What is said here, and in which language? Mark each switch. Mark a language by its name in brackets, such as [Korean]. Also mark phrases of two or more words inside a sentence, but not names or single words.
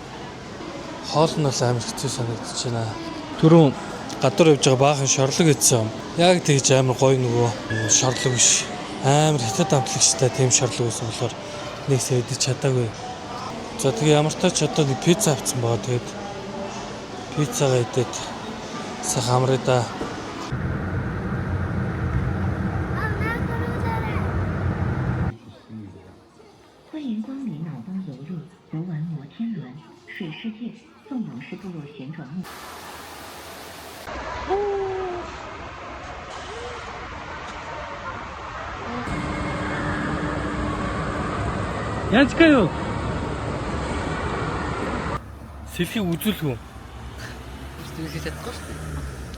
[Mongolian] Хоол нь бол амар хэцүү санагдаж байна. Түрүүн гадуур явж байгаа баахан шорлог идсэн. Яг тэгж амар гоё нөгөө шорлог биш. Амар хятад амтлагчтай тийм шорлог байсан болохоор нэгсээ идэж чадаагүй. За тэгээ ямар ч тач одоо нэг пицца авсан баа. Тэгээд пиццагаа идээд сайхан амраа да. [Chinese] 欢迎光临脑包游入游玩摩天轮、水世界、纵勇士部落旋转木。 [Mongolian] Яаж каяо? Сэлхийг үзүүлэх үү? Сэтгэлээ чадахгүй шүү дээ.